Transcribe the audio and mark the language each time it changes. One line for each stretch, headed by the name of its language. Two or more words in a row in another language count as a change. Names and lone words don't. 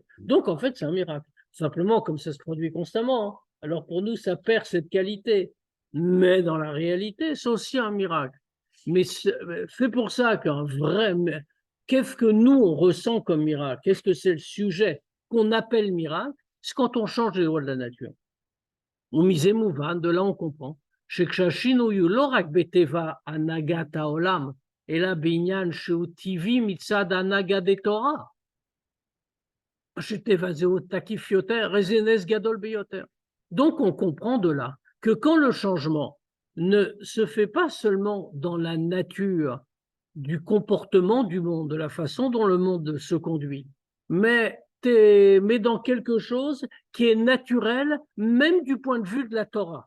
French: Donc, en fait, c'est un miracle. Simplement, comme ça se produit constamment, alors pour nous, ça perd cette qualité. Mais dans la réalité, c'est aussi un miracle. Mais c'est pour ça qu'un vrai... Qu'est-ce que nous, on ressent comme miracle? Qu'est-ce que c'est le sujet qu'on appelle miracle? C'est quand on change les lois de la nature. On
Hebrew: מזה מובן,
French: de là on comprend.
Hebrew: שכשהשינוי הוא לא רק בטבע הנהגת העולם, אלא בעניין שהוא טבעי מצד הנהגה דתורה. שטבע זהו תקיף יותר, וזה נס גדול ביותר.
French: Donc on comprend de là que quand le changement ne se fait pas seulement dans la nature du comportement du monde, de la façon dont le monde se conduit, mais dans quelque chose qui est naturel, même du point de vue de la Torah.